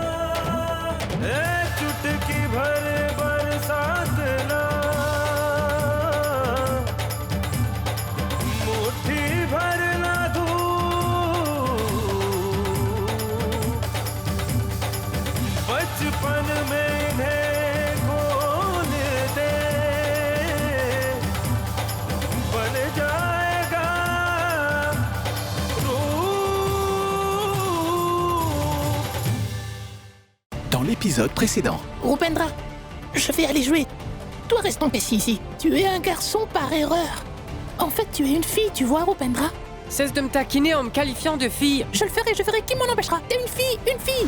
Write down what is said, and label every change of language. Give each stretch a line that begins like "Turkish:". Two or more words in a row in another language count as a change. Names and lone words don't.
Hindi: चुटकी भर बरसात ना, मुट्ठी भर ना धूप, बचपन में इन्हें खोल दे, बन जाएगा रूप।
French: Dans l'épisode précédent, Rupendra, je vais aller jouer. Toi, reste empêché ici. Tu es un garçon par erreur. En fait, tu es une fille, tu vois, Rupendra. Cesse de me taquiner en me qualifiant de fille. Je le ferai, qui m'en empêchera. T'es une fille, une fille.